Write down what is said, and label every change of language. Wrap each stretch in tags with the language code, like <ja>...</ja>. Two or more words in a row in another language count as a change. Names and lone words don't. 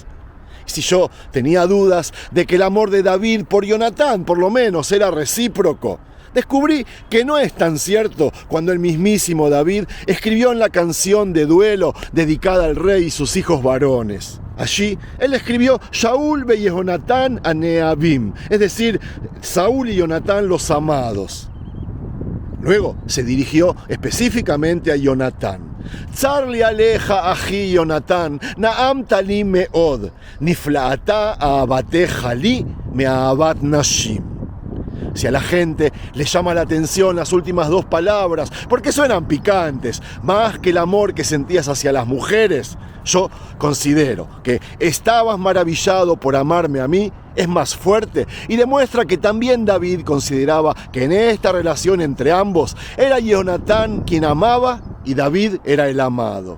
<es>Si yo tenía dudas de que el amor de David por Jonatán por lo menos era recíproco, descubrí que no es tan cierto cuando el mismísimo David escribió en la canción de duelo dedicada al rey y sus hijos varones. Allí él escribió</es> <he>שאול ויהונתן הנאהבים,</he> <es>es decir, Saúl y Jonatán los amados. Luego se dirigió específicamente a Jonatán.</es> <he>צר לי עליך אחי יהונתן, נעמת לי מאד, נפלאתה אהבתך לי מאהבת נשים.</he> <es>Si a la gente le llama la atención las últimas dos palabras, porque suenan picantes, más que el amor que sentías hacia las mujeres, yo considero que estabas maravillado por amarme a mí es más fuerte y demuestra que también David consideraba que en esta relación entre ambos era Jonatán quien amaba y David era el amado.</es>